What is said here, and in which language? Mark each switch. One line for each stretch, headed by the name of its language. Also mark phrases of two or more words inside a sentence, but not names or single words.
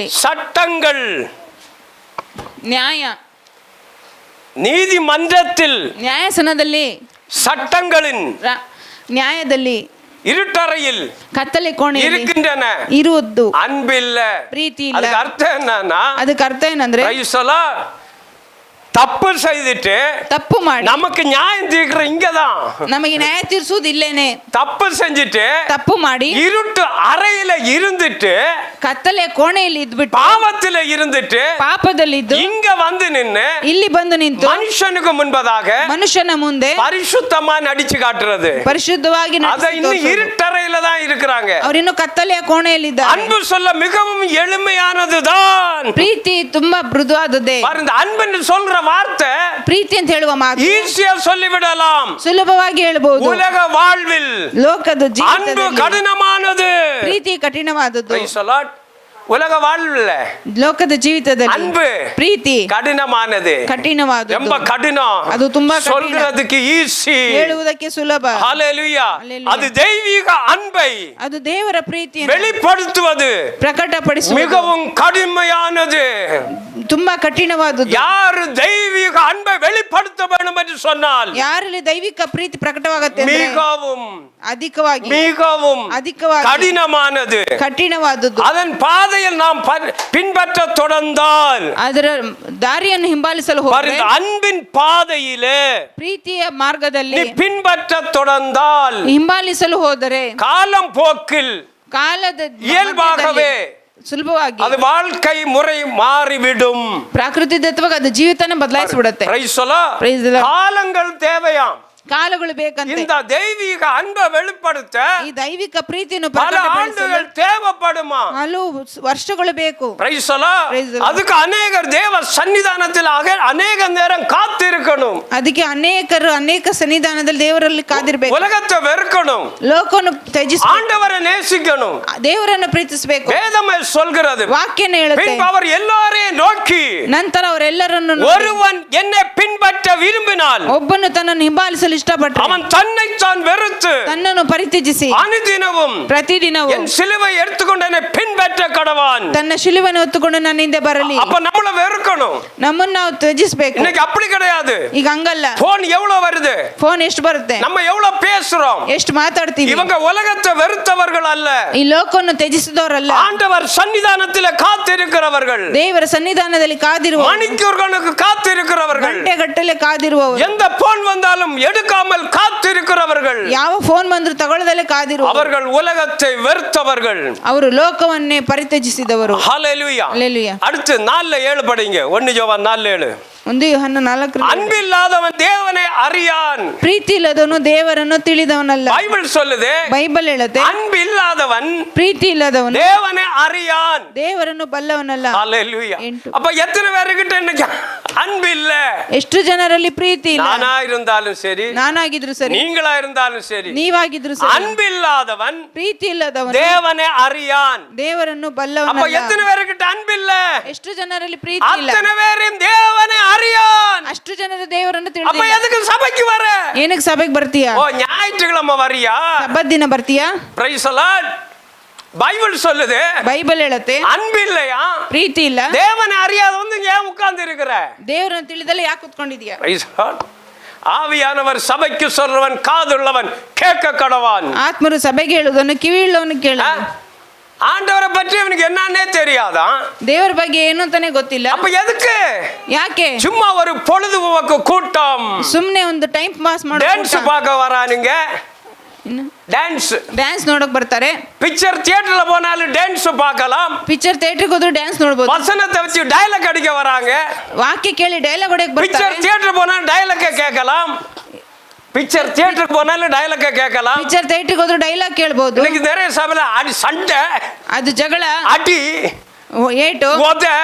Tamil: சட்டங்கள்,
Kannada: ನ್ಯಾಯ,
Tamil: நீதிமன்றத்தில்
Kannada: ನ್ಯಾಯಾಸನದಲ್ಲಿ
Tamil: சட்டங்களின்
Kannada: ನ್ಯಾಯದಲ್ಲಿ
Tamil: இருட்டறையில்
Kannada: ಕತ್ತಲೆ ಕೋಣೆಯಲ್ಲಿ
Tamil: இருக்கின்றன
Kannada: ಇರುವುದು
Tamil: அன்பில்ல.
Kannada: ಪ್ರೀತಿ ಇಲ್ಲ.
Tamil: அதுக்கு அர்த்தம் என்னன்னா,
Kannada: ಅದಕ್ಕೆ ಅರ್ಥ ಏನಂದ್ರೆ
English: Praise the Lord.
Tamil: தப்பு செய்துட்டு
Kannada: ತಪ್ಪು ಮಾಡಿ
Tamil: நமக்கு நியாயம் தீர்க்கிற இங்கதான்.
Kannada: ನಮಗೆ ನ್ಯಾಯ ತೀರಿಸುವುದು ಇಲ್ಲೇನೆ.
Tamil: தப்பு செஞ்சுட்டு
Kannada: ತಪ್ಪು ಮಾಡಿ
Tamil: இருட்டு அறையில இருந்துட்டு,
Kannada: ಕತ್ತಲೆ ಕೋಣೆಯಲ್ಲಿ ಇದ್ಬಿಟ್ಟು,
Tamil: பாவத்தில இருந்துட்டு,
Kannada: ಪಾಪದಲ್ಲಿದ್ದು
Tamil: இங்க வந்து நின்னு
Kannada: ಇಲ್ಲಿ ಬಂದು ನಿಂತು
Tamil: மனுஷனுக்கு முன்பதாக
Kannada: ಮನುಷ್ಯನ ಮುಂದೆ
Tamil: பரிசுத்தமா நடிச்சு காட்டுறது.
Kannada: ಪರಿಶುದ್ಧವಾಗಿ
Tamil: அத இன்னும் இருட்டறையில தான் இருக்கிறாங்க.
Kannada: ಅವರಿನ್ನು ಕತ್ತಲೆಯ ಕೋಣೆಯಲ್ಲಿದ್ದಾರೆ.
Tamil: அன்பு சொல்ல மிகவும் எளிமையானதுதான்.
Kannada: ಪ್ರೀತಿ ತುಂಬಾ ಮೃದುವಾದದ್ದೇ.
Tamil: பாருங்க, அன்புன்னு சொல்ற வார்த்தை
Kannada: ಪ್ರೀತಿ ಅಂತ ಹೇಳುವ ಮಾತು
Tamil: ஈஸியா சொல்லிவிடலாம்.
Kannada: ಸುಲಭವಾಗಿ ಹೇಳಬಹುದು.
Tamil: உலக வாழ்வில்
Kannada: ಲೋಕದ
Tamil: அன்பு
Kannada: ಜೀವಿತದಲ್ಲಿ
Tamil: கடினமானது.
Kannada: ಪ್ರೀತಿ ಕಠಿಣವಾದದ್ದು.
English: Praise the Lord.
Tamil: உலக வாழ்வில்
Kannada: ಲೋಕದ ಜೀವಿತದಲ್ಲಿ
Tamil: அன்பு
Kannada: ಪ್ರೀತಿ
Tamil: கடினமானது,
Kannada: ಕಠಿಣವಾದದ್ದು.
Tamil: ரொம்ப கடினம்.
Kannada: ಅದು ತುಂಬಾ ಕಠಿಣ.
Tamil: சொல்றதுக்கு ஈஸி,
Kannada: ಹೇಳುವುದಕ್ಕೆ ಸುಲಭ.
Tamil: ஹalleluya.
English: Hallelujah.
Tamil: அது தெய்வீக அன்பை
Kannada: ಅದು ದೇವರ ಪ್ರೀತಿಯನ್ನು
Tamil: வெளிப்படுத்துவது
Kannada: ಪ್ರಕಟಪಡಿಸುವುದು
Tamil: மிகவும் கடுமையானது.
Kannada: ತುಂಬಾ ಕಠಿಣವಾದದ್ದು.
Tamil: யாரு தெய்வீக அன்பை வெளிப்படுத்த வேண்டும் என்று சொன்னால்,
Kannada: ಯಾರಲ್ಲಿ ದೈವಿಕ ಪ್ರೀತಿ ಪ್ರಕಟವಾಗುತ್ತೆ ಅಂದ್ರೆ
Tamil: மிகவும்
Kannada: ಅಧಿಕವಾಗಿ
Tamil: மிகவும்
Kannada: ಅಧಿಕವಾಗಿ
Tamil: கடினமானது.
Kannada: ಕಠಿಣವಾದದ್ದು.
Tamil: அதன் பாதையில் நாம் பின்பற்ற தொடர்ந்தால்,
Kannada: ಅದರ ದಾರಿಯನ್ನು ಹಿಂಬಾಲಿಸಲು ಹೋದರೆ,
Tamil: பாருங்க, அன்பின் பாதையிலே
Kannada: ಪ್ರೀತಿಯ ಮಾರ್ಗದಲ್ಲಿ
Tamil: நீ பின்பற்ற தொடர்ந்தால்,
Kannada: ಹಿಂಬಾಲಿಸಲು ಹೋದರೆ
Tamil: காலம் போக்கில்
Kannada: ಕಾಲದ
Tamil: இயல்பாகவே
Kannada: ಸುಲಭವಾಗಿ
Tamil: அது வாழ்க்கை முறை மாறிவிடும்.
Kannada: ಪ್ರಾಕೃತಿಕವಾಗಿ ಅದು ಜೀವಿತನ ಬದಲಾಯಿಸಿಬಿಡುತ್ತೆ.
English: Praise the Lord. Praise the Lord.
Tamil: காலங்கள் தேவையாம்.
Kannada: ಕಾಲಗಳು ಬೇಕಂತೆ.
Tamil: இந்த தெய்வீக அன்பை வெளிப்படுத்த
Kannada: ಈ ದೈವಿಕ ಪ್ರೀತಿಯನ್ನು
Tamil: பல
Kannada: ಪ್ರಕಟಪಡಿಸಲು
Tamil: ஆண்டுகள் தேவைப்படுமா?
Kannada: ಹಲವು ವರ್ಷಗಳು ಬೇಕು.
English: Praise the Lord. Praise the Lord.
Tamil: அதுக்கு அநேகர் தேவ சன்னிதானத்தில் அநேக நேரம் காத்திருக்கணும்.
Kannada: ಅದಕ್ಕೆ ಅನೇಕರು ಅನೇಕ ಸನ್ನಿಧಾನದಲ್ಲಿ ದೇವರಲ್ಲಿ ಕಾದಿರಬೇಕು.
Tamil: உலகத்தை வெறுக்கணும்,
Kannada: ಲೋಕವನ್ನು ತ್ಯಜಿಸಬೇಕು,
Tamil: ஆண்டவரை நேசிக்கணும்.
Kannada: ದೇವರನ್ನು ಪ್ರೀತಿಸಬೇಕು.
Tamil: வேதமே சொல்கிறது.
Kannada: ವಾಕ್ಯನ ಹೇಳುತ್ತೆ.
Tamil: பின்பு அவர் எல்லாரையும் நோக்கி,
Kannada: ನಂತರ ಅವರೆಲ್ಲರನ್ನು
Tamil: ஒருவன் என்னை பின்பற்ற விரும்பினால்
Kannada: ಒಬ್ಬನು ತನ್ನನ್ನು ಹಿಂಬಾಲಿಸಲು ಇಷ್ಟಪಟ್ಟರೆ
Tamil: அவன் தன்னைத்தான் வெறுத்து
Kannada: ತನ್ನನ್ನು ಪರಿತ್ಯಜಿಸಿ
Tamil: அனுதினமும்
Kannada: ಪ್ರತಿದಿನವೂ
Tamil: என் சிலுவை எடுத்துக்கொண்டு என்னை பின்பற்ற கடவான்.
Kannada: ತನ್ನ ಶಿಲುವನ್ನು ಹೊತ್ತುಕೊಂಡು ನನ್ನ ಹಿಂದೆ ಬರಲಿ.
Tamil: அப்ப நம்மள வெறுக்கணும்.
Kannada: ನಮ್ಮನ್ನು ನಾವು ತ್ಯಜಿಸಬೇಕು.
Tamil: இன்னைக்கு அப்படி கிடையாது.
Kannada: ಈಗ ಹಂಗಲ್ಲ.
Tamil: போன் எவ்வளவு வருது,
Kannada: ಫೋನ್ ಎಷ್ಟು ಬರುತ್ತೆ,
Tamil: நம்ம எவ்வளவு பேசுறோம்.
Kannada: ಎಷ್ಟು ಮಾತಾಡ್ತೀವಿ.
Tamil: இவங்க உலகத்தை வெறுத்தவர்கள் அல்ல,
Kannada: ಈ ಲೋಕವನ್ನು ತ್ಯಜಿಸಿದವರಲ್ಲ,
Tamil: ஆண்டவர் சன்னிதானத்தில் காத்திருக்கிறவர்கள்,
Kannada: ದೇವರ ಸನ್ನಿಧಾನದಲ್ಲಿ ಕಾದಿರುವ,
Tamil: மணிக்கூர்களுக்கு காத்திருக்கிறவர்கள்,
Kannada: ಗಂಟೆಗಟ್ಟಲೆ ಕಾದಿರುವವರು,
Tamil: எந்த போன் வந்தாலும் எடுக்காமல் காத்திருக்கிறவர்கள்,
Kannada: ಯಾವ ಫೋನ್ ಬಂದ್ರು ತಗೊಳ್ಳದಲ್ಲೇ ಕಾದಿರುವ,
Tamil: அவர்கள் உலகத்தை வெறுத்தவர்கள்,
Kannada: ಅವರು ಲೋಕವನ್ನೇ ಪರಿತ್ಯಜಿಸಿದವರು.
Tamil: ஹalleluya.
Kannada: ಹಲ್ಲೆಲೂಯಾ.
Tamil: அடுத்து 4:7 படிங்க. 1 யோவான் 4:7.
Kannada: 1 ಯೋಹನ 4
Tamil: அன்பில்லாதவன் தேவனை அறியான்.
Kannada: ಪ್ರೀತಿ ಇಲ್ಲದವನು ದೇವರನ್ನು ತಿಳಿದವನಲ್ಲ.
Tamil: பைபிள் சொல்லுது,
Kannada: ಬೈಬಲ್ ಹೇಳುತ್ತೆ,
Tamil: அன்பில்லாதவன்
Kannada: ಪ್ರೀತಿ ಇಲ್ಲದವನು
Tamil: தேவனை அறியான்.
Kannada: ದೇವರನ್ನು ಬಲ್ಲವನಲ್ಲ.
Tamil: ஹalleluya. 8. அப்ப எத்தனை பேர்கிட்ட இன்னைக்கு அன்பு இல்ல?
Kannada: ಎಷ್ಟು ಜನರಲ್ಲಿ ಪ್ರೀತಿ ಇಲ್ಲ.
Tamil: நானா இருந்தாலும் சரி,
Kannada: ನಾನಾಗಿದ್ರು ಸರಿ,
Tamil: நீங்களா இருந்தாலும் சரி,
Kannada: ನೀವಾಗಿದ್ರು ಸರಿ,
Tamil: அன்பில்லாதவன்
Kannada: ಪ್ರೀತಿ ಇಲ್ಲದವನು
Tamil: தேவனை அறியான்.
Kannada: ದೇವರನ್ನು
Tamil: அப்ப
Kannada: ಬಲ್ಲವನಲ್ಲ.
Tamil: எத்தனை பேருக்கு அன்பில்ல?
Kannada: ಎಷ್ಟು ಜನರಲ್ಲಿ ಪ್ರೀತಿ ಇಲ್ಲ.
Tamil: அத்தனை பேரும் தேவனை அறியான்.
Kannada: ಅಷ್ಟು ಜನರು ದೇವರನ್ನು
Tamil: அப்ப
Kannada: ತಿಳಿದಿಲ್ಲ.
Tamil: எதுக்கு சபைக்கு வர?
Kannada: ಏನಕ್ಕೆ ಸಭೆಗೆ ಬರ್ತೀಯಾ?
Tamil: ஓ, ஞாயிற்றுக்கிழமை வரியா?
Kannada: ಸಬ್ಬತ್ ದಿನ ಬರ್ತೀಯಾ?
English: Praise the Lord.
Tamil: பைபிள் சொல்லுது
Kannada: ಬೈಬಲ್ ಹೇಳುತ್ತೆ
Tamil: அன்பு இல்லையா?
Kannada: ಪ್ರೀತಿ ಇಲ್ಲ.
Tamil: தேவனை அறியாத வந்து ஏன் உட்கார்ந்து இருக்கிற?
Kannada: ದೇವರನ್ನು ತಿಳಿದಲ್ಲ ಯಾಕೆ ಕೂತ್ಕೊಂಡಿದ್ಯಾ?
English: Praise the Lord.
Tamil: ஆவியானவர் சபைக்கு சொல்றவன் காதுள்ளவன் கேட்க கடவான்.
Kannada: ಆತ್ಮರು ಸಭೆಗೆ ಹೇಳುವುದನ್ನು ಕಿವಿ ಉಳ್ಳವನು ಕೇಳು.
Tamil: ஆண்டவரை பற்றி அவனுக்கு என்னன்னே தெரியாதான்.
Kannada: ದೇವರ ಬಗ್ಗೆ ಏನು ಅಂತಾನೆ ಗೊತ್ತಿಲ್ಲ.
Tamil: அப்ப எதுக்கு?
Kannada: ಯಾಕೆ?
Tamil: சும்மா ஒரு பொழுதுபோக்கு கூட்டம்.
Kannada: ಸುಮ್ನೆ ಒಂದು
English: time pass
Kannada: ಮಾಡೋ
Tamil: டான்ஸ் பார்க்க வரானுங்க. டான்ஸ்
Kannada: ಡ್ಯಾನ್ಸ್ ನೋಡಕ್ ಬರ್ತಾರೆ.
English: picture theatrela
Tamil: போனாலும் டான்ஸ் பார்க்கலாம்.
English: picture theatrege
Kannada: ಹೋದ್ರು ಡ್ಯಾನ್ಸ್ ನೋಡ್ಬೋದು.
Tamil: வசனத்தை வச்சு டயலாக் அடிக்க வராங்க.
Kannada: ವಾಕ್ಯ ಕೇಳಿ ಡೈಲಾಗ್ ಹೊಡೆಯಕ್
Tamil: பிக்சர்
Kannada: ಬರ್ತಾರೆ.
Tamil: தியேட்டர் போனாலும் டயலாக் கேட்கலாம்.
English: picture theatrekku
Tamil: போனாலும் டயலாக் கேட்கலாம்.
English: picture theatrege
Kannada: ಹೋದ್ರು ಡೈಲಾಗ್ ಕೇಳ್ಬೋದು.
Tamil: இன்னைக்கு நிறைய சபையில அடி சண்டை,
Kannada: ಅದು ಜಗಳ,
Tamil: அடி,
Kannada: ಏಟು,
Tamil: ஒத,